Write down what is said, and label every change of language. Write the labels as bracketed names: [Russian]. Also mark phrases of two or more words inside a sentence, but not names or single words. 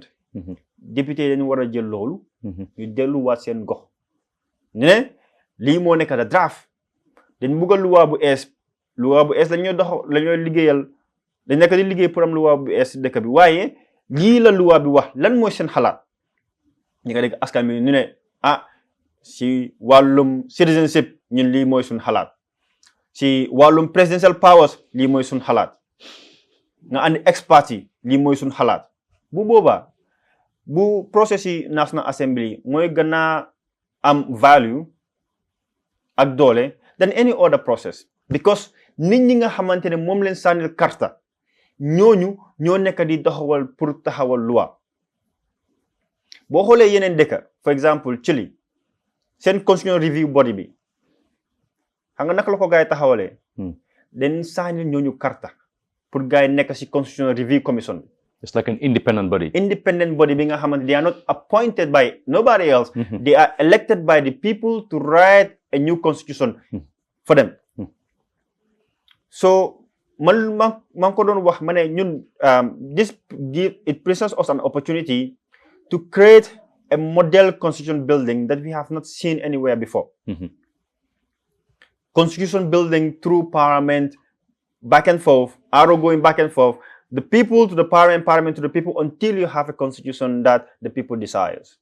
[Wolof] député yi dañu war a jël loolu ñu delluwaat seen gox ne lii moo nekk da draft dañ bugg a loi bu ees la ñuy dox la ñuy liggéeyal dañ nekk di liggéey pour am loi bu ees dëkk bi waaye lii la loi bi wax lan mooy seen xalaat ñi nga dégg askan bi ñu ne si wàllum citizenship ñun lii mooy suñ xalaat si wàllum [English] presidential powers [Wolof] lii mooy suñ xalaat nga andi experts yi lii mooy suñ xalaat bu boobaa bu process yi National Assembly mooy gën a am value ak doole [English] than any other process because [Wolof] nit ñi nga xamante ne moom leen sànnil karta ñooñu ñoo nekk di doxawal pour taxawal loi. boo xoolee yeneen dëkk [French] for exemple [Wolof] Chile seen [English] constitutional review body [Wolof] bi xam nga naka la ko gars yi taxawalee dañ sànnil ñooñu karta pour gars yi nekk si [English] constitutional review commission [Wolof] bi. [English] It's like an independent body. Independent body being they are not appointed by nobody else. They are elected by the people to write a new constitution for them. So [Wolof] man ko doon wax ma ne ñun [English] it presents us an opportunity to create a model constitution building that we have not seen anywhere before. Constitution building through parliament, back and forth, arrow going back and forth. The people to the parliament, parliament to the people, until you have a constitution that the people desires.